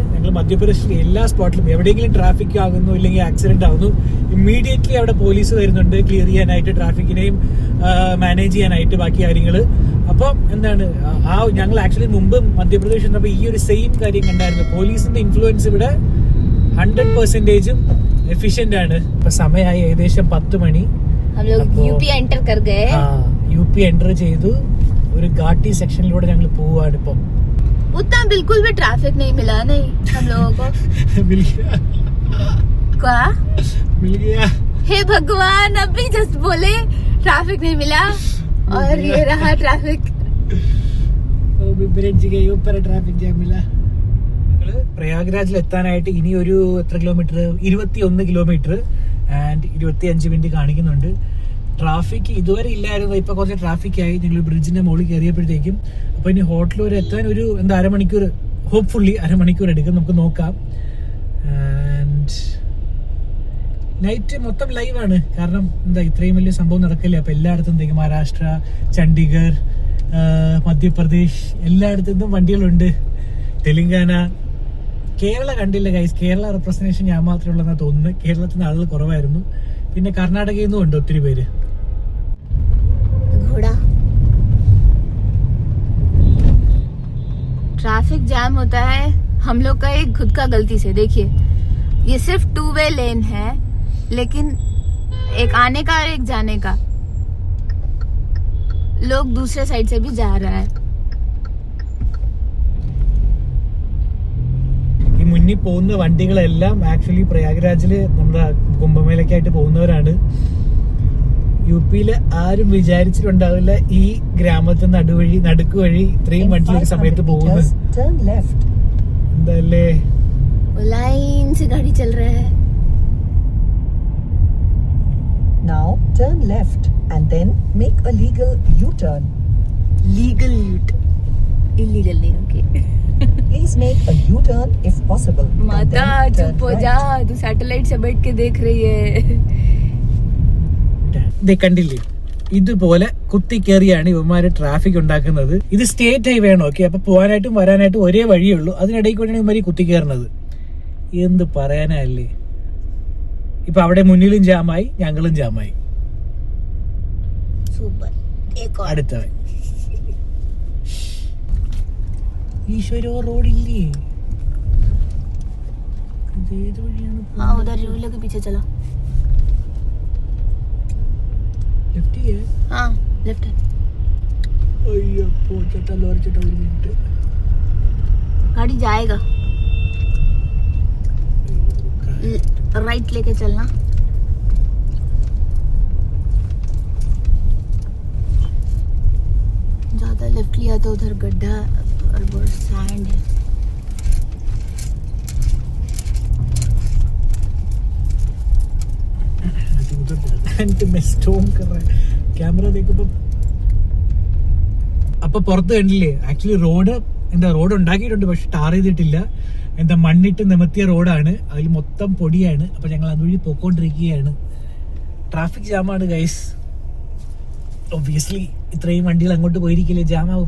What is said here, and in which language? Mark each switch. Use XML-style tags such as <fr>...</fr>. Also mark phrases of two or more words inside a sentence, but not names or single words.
<ml>ഞങ്ങൾ മധ്യപ്രദേശിലെ എല്ലാ സ്പോട്ടിലും എവിടെയെങ്കിലും ട്രാഫിക് ആകുന്നു ഇല്ലെങ്കിൽ ആക്സിഡന്റ് ആകുന്നു, ഇമ്മീഡിയറ്റ്ലി അവിടെ പോലീസ് വരുന്നുണ്ട് ക്ലിയർ ചെയ്യാനായിട്ട്, ട്രാഫിക്കിനെയും മാനേജ് ചെയ്യാനായിട്ട്, ബാക്കി കാര്യങ്ങള്. അപ്പം എന്താണ് ഞങ്ങൾ ആക്ച്വലി മുമ്പ് മധ്യപ്രദേശ് വന്നപ്പോൾ ഈ ഒരു സെയിം കാര്യം കണ്ടായിരുന്നു. പോലീസിന്റെ ഇൻഫ്ലുവൻസ് ഇവിടെ 100% എഫിഷ്യന്റ് ആണ്. ഇപ്പൊ സമയമായി ഏകദേശം 10 മണി.</ml> <hi>यूपी एंटर कर गए.</hi> <ml>यूपी एंटर ചെയ്തു. ഒരു ഘാട്ടി സെക്ഷനിലൂടെ ഞങ്ങൾ പോവാണ് ഇപ്പം.</ml> <hi>उतना बिल्कुल भी ट्रैफिक नहीं मिला नहीं हम लोगों को. मिल गया. क्या मिल गया. हे भगवान, अभी जस्ट बोले ट्रैफिक नहीं मिला और ये रहा ट्रैफिक. ब्रिज के ऊपर ट्रैफिक जाम मिला.</hi> <ml>പ്രയാഗ്രാജിൽ എത്താനായിട്ട് ഇനി ഒരു എത്ര കിലോമീറ്റർ, 21</ml> <en>kilometre and</en> <ml>25 മിനിറ്റ് കാണിക്കുന്നുണ്ട്. ട്രാഫിക് ഇതുവരെ ഇല്ലായിരുന്നു, ഇപ്പൊ കുറച്ച് ട്രാഫിക് ആയി. ഞങ്ങൾ ബ്രിഡ്ജിന്റെ മുകളിൽ കയറിയപ്പോഴത്തേക്കും. അപ്പൊ ഇനി ഹോട്ടൽ വരെ എത്താൻ ഒരു അരമണിക്കൂർ, ഹോപ്പ്ഫുള്ളി അരമണിക്കൂർ എടുക്കും. നമുക്ക് നോക്കാം.</ml> <en>and night</en> <ml>മൊത്തം ലൈവാണ്. കാരണം ഇത്രയും വലിയ സംഭവം നടക്കില്ല. അപ്പൊ എല്ലായിടത്തും മഹാരാഷ്ട്ര, ചണ്ഡീഗഡ്, മധ്യപ്രദേശ് എല്ലായിടത്തും വണ്ടികളുണ്ട്. തെലങ്കാന, കേരള കണ്ടില്ല ഗൈസ്. കേരള റെപ്രസെന്റേഷൻ ഞാൻ മാത്രമേ ഉള്ളതെന്നാണ് തോന്നുന്നത്. കേരളത്തിൽ നിന്ന് ആളുകൾ കുറവായിരുന്നു. പിന്നെ കർണാടകയിൽ നിന്നും ഉണ്ട് ഒത്തിരി പേര്. ट्रैफिक जैम होता है हम लोग का एक खुद का गलती से. देखिए ये सिर्फ</ml> <en>2-way lane</en> <ml>है, लेकिन एक आने का और एक जाने का. लोग दूसरे साइड से भी जा रहा है. ഈ മുന്നിൽ പോകുന്ന വണ്ടികളെല്ലാം ആക്ച്വലി പ്രയാഗ്രാജില് നമ്മുടെ കുംഭമേളയ്ക്കായിട്ട് പോകുന്നവരാണ്. യു-പിയില് ആരും വിചാരിച്ചിട്ടുണ്ടാവില്ല ഈ ഗ്രാമത്തിൽ നടുക്ക് വഴി ഇത്രയും വണ്ടി ഒരു സമയത്ത് പോകുന്നത്. എന്താല്ലേ</ml> <hi>लाइन से गाड़ी चल रहा है.</hi> <en>Now turn left and then make a legal U-turn. legal U-t,</en> <hi>इलीगल नहीं. ओके</hi> <en>Please make a U-turn if possible. and</en> <hi>माता</hi> <en>then turn</en> <hi>चुप हो</hi> <en>right.</en> <hi>जा, तू सैटेलाइट से बैठ के देख रही है.</hi> <ml>കണ്ടില്ലേ, ഇതുപോലെ കുത്തിക്കേറിയാണ് ഇവന്മാര് ട്രാഫിക് ഉണ്ടാക്കുന്നത്. ഇത്</ml> <en>state highway</en> <ml>ആണ്. ഓക്കെ, അപ്പൊ പോകാനായിട്ടും വരാനായിട്ടും ഒരേ വഴിയുള്ളൂ. അതിനിടയ്ക്ക് വേണ്ടിയാണ് ഇവന്മാർ കുത്തിക്കേറുന്നത്. എന്ത് പറയാനല്ലേ. ഇപ്പൊ അവിടെ മുന്നിലും ജാമായി, ഞങ്ങളും ജാമായി.</ml> <hi>सुपर. एक और</hi> <ml>അടുത്തവൻ ഈശ്വരോ റോഡില്ലേ. ഇതേത് വഴിയാണ്?</ml> <hi>हाँ उधर रिवल के पीछे चला.</hi> <ml>ലെഫ്റ്റ് ചെയ്യാ.</ml> <hi>हाँ लेफ्ट है.</hi> <ml>അയ്യപ്പോ ചേട്ടാ, ലോറി ചേട്ടാ, ഒരു മിനിറ്റ്.</ml> <hi>गाड़ी जाएगा. राइट लेके चलना. ज्यादा लेफ्ट लिया तो उधर गड्ढा और बहुत सैंड है. ക്യാമറ देखो.</hi> <ml>അപ്പൊ പുറത്ത് കണ്ടില്ലേ, ആക്ച്വലി റോഡ് ഉണ്ടാക്കിയിട്ടുണ്ട്, പക്ഷെ ടാർ ചെയ്തിട്ടില്ല. മണ്ണിട്ട് നിമത്തിയ റോഡാണ്. അതിൽ മൊത്തം പൊടിയാണ്. അപ്പൊ ഞങ്ങൾ അതുവഴി പോയിക്കൊണ്ടിരിക്കുകയാണ്. ട്രാഫിക് ജാമാണ് ഗൈസ്. ഒബ്വിയസ്ലി ഇത്രയും വണ്ടികൾ അങ്ങോട്ട് പോയിരിക്കില്ലേ, ജാമാവും.</ml>